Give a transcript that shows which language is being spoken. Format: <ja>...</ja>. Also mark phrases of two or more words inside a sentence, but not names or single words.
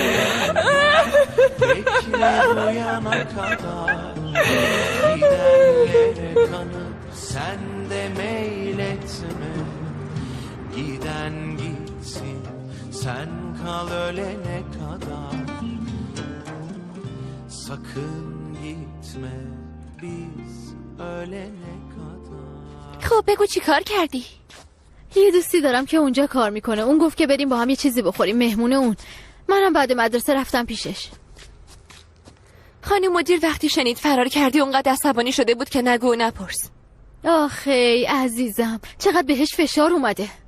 <tr>bekle uyana kadar gidenlere kanıp sen de meyletme giden gitsin sen kal ölene kadar sakın gitme biz ölene kadar.</tr> <fa>خب بگو چی کار کردی؟ یه دوستی دارم که اونجا کار میکنه. اون گفت که بریم با هم یه چیزی بخوریم. مهمونه اون. منم بعد مدرسه رفتم پیشش. خانم مدیر وقتی شنید فرار کردی اونقدر عصبانی شده بود که نگو و نپرس. آخی عزیزم چقدر بهش فشار اومده.</fa>